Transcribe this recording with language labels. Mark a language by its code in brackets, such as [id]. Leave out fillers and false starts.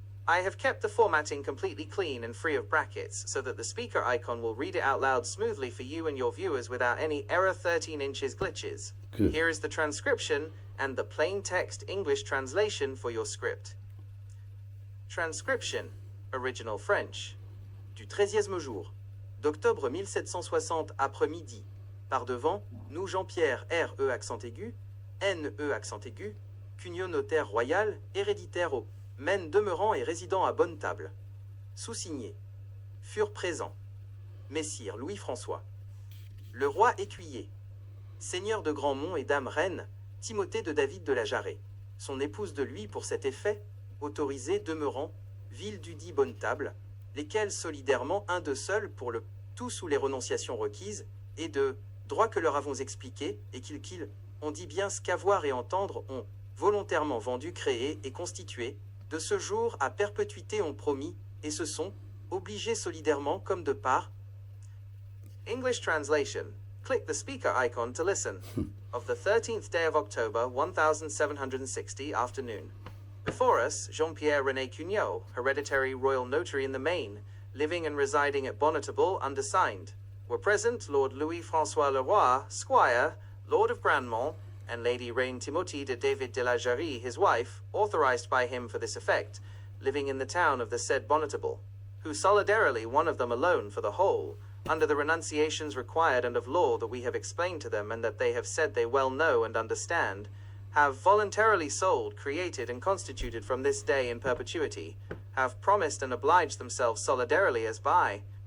[en] I have kept the formatting completely clean and free of brackets so that the speaker icon will read it out loud smoothly for you and your viewers without any error 13 inches glitches. Good. Here is the transcription and the plain text English translation for your script. Transcription. Original French. [fr] Du 13e jour d'octobre 1760 après-midi. Par devant, nous Jean-Pierre R.E. accent aigu, N.E. accent aigu, Cugnot notaire royal, héréditaire au Maine demeurant et résident à Bonne Table. Sous-signé. Furent présents. Messire Louis-François. Le roi écuyer. Seigneur de Grandmont et dame reine, Timothée de David de la Jarret. Son épouse de lui pour cet effet, autorisé demeurant, ville du dit Bonne Table, lesquels solidairement un d'eux seuls pour le tout sous les renonciations requises, et de droit que leur avons expliqué, et qu'ils on dit bien ce qu'avoir et entendre, ont volontairement vendu, créé et constitué, de ce jour à perpétuité ont promis, et se sont obligés solidairement comme de part. [en] English translation. Click the speaker icon to listen. Of the 13th day of October, 1760 afternoon. Before us, Jean-Pierre René Cugnot, hereditary royal notary in the Maine, living and residing at Bonnetable, undersigned. Were present Lord Louis-François Leroy, Squire, Lord of Grandmont, and Lady Reine Timothée de David de la Jarrie, his wife, authorized by him for this effect, living in the town of the said Bonnetable, who solidarily, one of them alone for the whole, under the renunciations required and of law that we have explained to them and that they have said they well know and understand, have voluntarily sold, created, and constituted from this day in perpetuity, have promised and obliged themselves solidarily as by.